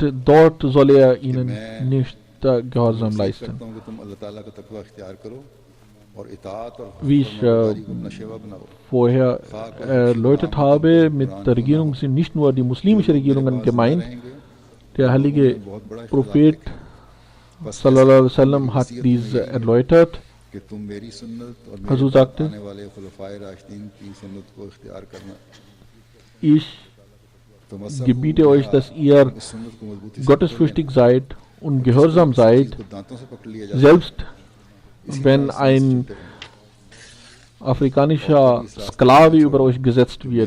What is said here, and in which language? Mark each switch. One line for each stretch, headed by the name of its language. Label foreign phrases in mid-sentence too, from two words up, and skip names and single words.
German: Dort soll er ihnen nicht Gehorsam leisten. Wie ich vorher erläutert habe, mit der Regierung sind nicht nur die muslimischen Regierungen gemeint. Der heilige Prophet
Arabic: صلى الله عليه وسلم
German: hat dies erläutert. Also sagte, ich gebiete euch, dass ihr gottesfürchtig seid und gehorsam seid, selbst wenn ein afrikanischer Sklave über euch gesetzt wird.